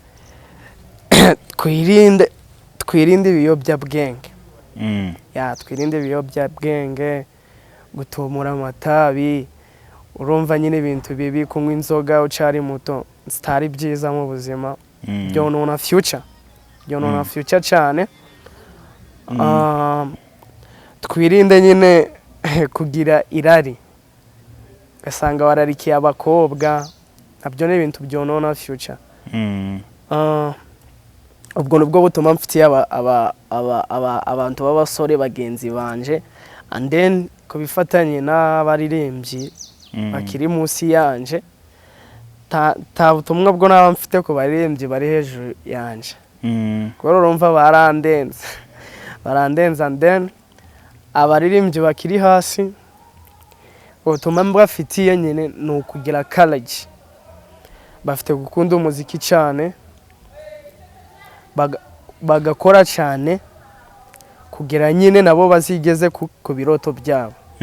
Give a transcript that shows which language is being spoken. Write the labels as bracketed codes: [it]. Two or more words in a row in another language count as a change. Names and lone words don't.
[rn] twirinde ibiyobyabwenge twirinde ibiyobyabwenge gutumura amatabi urumva nyine ibintu bibi kunywa inzoga ucari muto zitari byiza mu buzima byonona future cyane twirinde nyine kugira irari gasanga wararikiye abakobwa nabyo ni ibintu byonona future. Mm. Ubwo nubwo butuma mfitiye abantu b'abasore bagenzi banje, [en] and then [rn] kubifatanye n'abaririmbyi bakiri munsi yanje, ta butumwa bwo naba mfite ku baririmbyi bari hejuru yanje. Kubera urumva barandenza [en] and then [rn] abaririmbyi bakiri hasi ubutumwa mbafitiye nyine ni ukugira courage, bafite gukunda umuziki cyane, bagakora cyane kugira nyine nabo bazigeze ku biroto byabo.